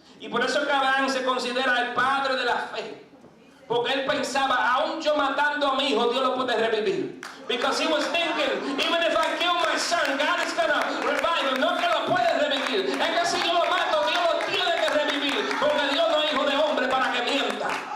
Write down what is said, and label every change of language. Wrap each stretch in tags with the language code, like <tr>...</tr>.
<es>Y por eso que Abraham se considera el padre de la fe. Porque él pensaba, aún yo matando a mi hijo, Dios lo puede revivir.</es> <en>Because he was thinking, even if I kill my son, God is going to revive him.</en> <es>No que lo puede revivir. Es que si yo lo mato, Dios lo tiene que revivir. Porque Dios no es hijo de hombre para que mienta.</es>